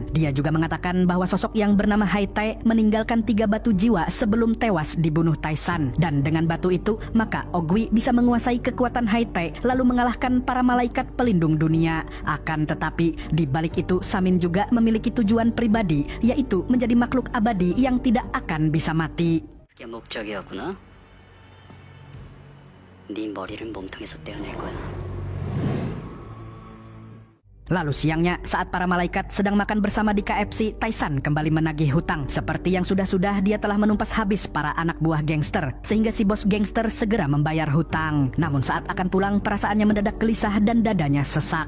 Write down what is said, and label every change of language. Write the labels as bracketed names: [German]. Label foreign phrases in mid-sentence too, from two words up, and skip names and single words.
[Indonesian] Dia juga mengatakan bahwa sosok yang bernama Haitae meninggalkan 3 batu jiwa sebelum tewas dibunuh Taisan. Dan dengan batu itu, maka Ogwi bisa menguasai kekuatan Haitae lalu mengalahkan para malaikat pelindung dunia. Akan tetapi, di balik itu Samin juga memiliki tujuan pribadi, yaitu menjadi makhluk abadi yang tidak akan bisa mati. [Korean] 그게 목적이었구나. 네 머리를 몸통에서 떼어낼 거야. [Indonesian] Lalu siangnya, saat para malaikat sedang makan bersama di KFC, Taisan kembali menagih hutang. Seperti yang sudah-sudah, dia telah menumpas habis para anak buah gangster, sehingga si bos gangster segera membayar hutang. Namun saat akan pulang, perasaannya mendadak gelisah dan dadanya sesak.